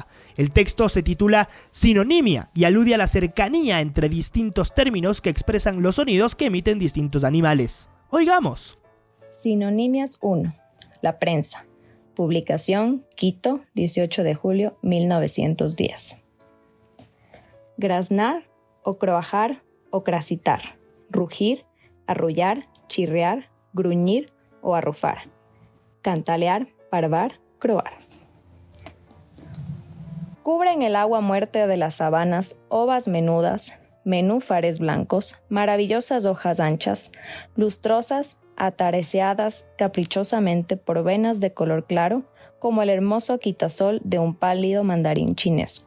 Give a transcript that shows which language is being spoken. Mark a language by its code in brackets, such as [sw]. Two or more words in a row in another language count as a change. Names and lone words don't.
[es] El texto se titula Sinonimia y alude a la cercanía entre distintos términos que expresan los sonidos que emiten distintos animales. Oigamos. Sinonimias 1. La prensa. Publicación Quito, 18 de julio 1910. Graznar o croajar o crasitar. Rugir, arrullar, chirriar, gruñir o arrufar. Cantalear, parvar, croar. Cubren el agua muerte de las sabanas ovas menudas, menúfares blancos, maravillosas hojas anchas, lustrosas, atareceadas caprichosamente por venas de color claro, como el hermoso quitasol de un pálido mandarín chinesco.